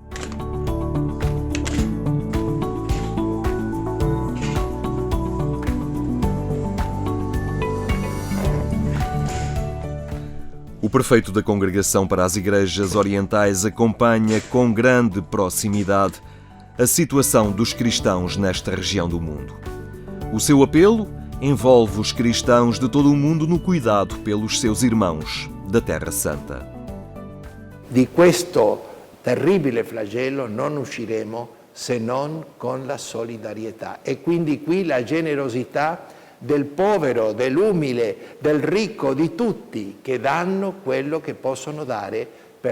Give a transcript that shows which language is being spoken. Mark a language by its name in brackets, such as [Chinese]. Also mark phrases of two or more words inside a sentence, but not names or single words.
[Portuguese] O prefeito da Congregação para as Igrejas Orientais acompanha com grande proximidade a situação dos cristãos nesta região do mundo. O seu apelo envolve os cristãos de todo o mundo no cuidado pelos seus irmãos da Terra Santa. [Italian] Di questo terribile flagello non usciremo se non con la solidarietà. E quindi qui la generosità del povero, dell'umile, del ricco, di tutti che danno quello che possono dare per